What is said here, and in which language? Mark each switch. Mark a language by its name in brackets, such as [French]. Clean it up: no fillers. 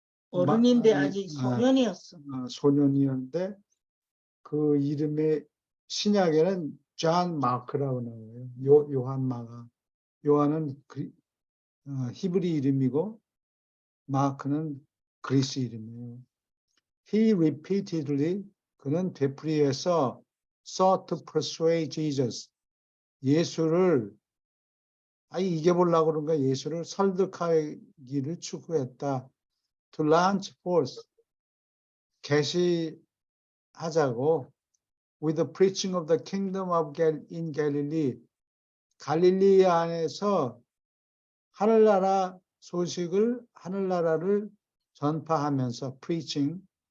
[Korean] 어른인데 아직 소년이었어. 소년이었는데 그 이름의 신약에는 존 마크라고 나와요. 요한 마가. 요한은 히브리 이름이고 마크는 그리스 이름이에요. [English] He repeatedly [Korean] 그는 되풀이해서 [English] sought to persuade Jesus. [Korean] 예수를 이겨보려고 그런가 예수를 설득하기를 추구했다. [English] To launch forth [Korean] 계시하자고 [English] with the preaching of the kingdom of in Galilee [Korean] 갈릴리 안에서 하늘나라 소식을 하늘나라를 전파하면서 [English] preaching